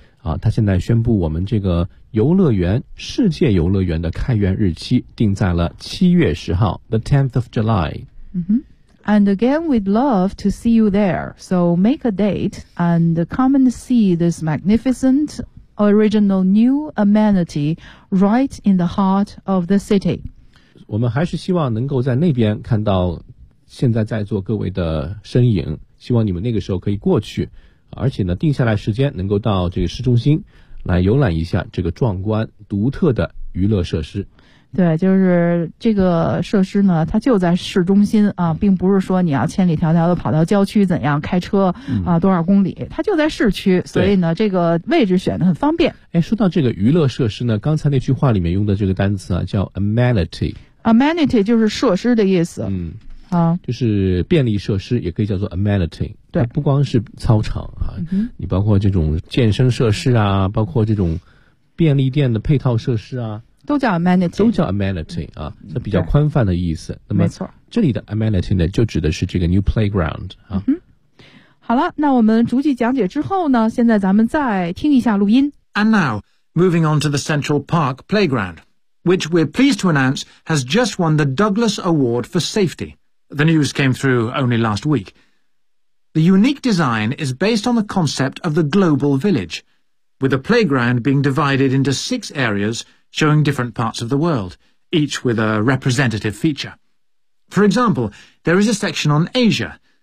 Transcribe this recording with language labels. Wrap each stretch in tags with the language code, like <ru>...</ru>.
<zh>啊，他现在宣布我们这个游乐园，世界游乐园的开园日期定在了7月10号 ，</zh> <en>the 10th of July。 And again, we'd love to see you there. So make a date and come and see this magnificent, original new amenity right in the heart of the city.</en> <zh>我们还是希望能够在那边看到现在在座各位的身影，希望你们那个时候可以过去。而且呢定下来时间能够到这个市中心来游览一下这个壮观独特的娱乐设施。对，就是这个设施呢它就在市中心啊，并不是说你要千里迢迢的跑到郊区怎样开车啊多少公里，它就在市区，所以呢这个位置选得很方便。哎，说到这个娱乐设施呢，刚才那句话里面用的这个单词啊叫 amenity。 amenity 就是设施的意思。就是便利设施也可以叫做 amenity。对，不光是操场啊，你包括这种健身设施啊，包括这种便利店的配套设施啊，都叫 amenity。都叫 amenity 啊，这比较宽泛的意思。那么没错，这里的 amenity 呢，就指的是这个</zh> <en>new playground</en> <zh>啊。好了，那我们逐句讲解之后呢，现在咱们再听一下录音。</zh> <en>And now, moving on to the Central Park Playground, which we're pleased to announce has just won the Douglas Award for Safety. The news came through only last week. The unique design is based on the concept of the global village, with a playground being divided into 6 areas showing different parts of the world, each with a representative feature. For example, there is a section on Asia,</en>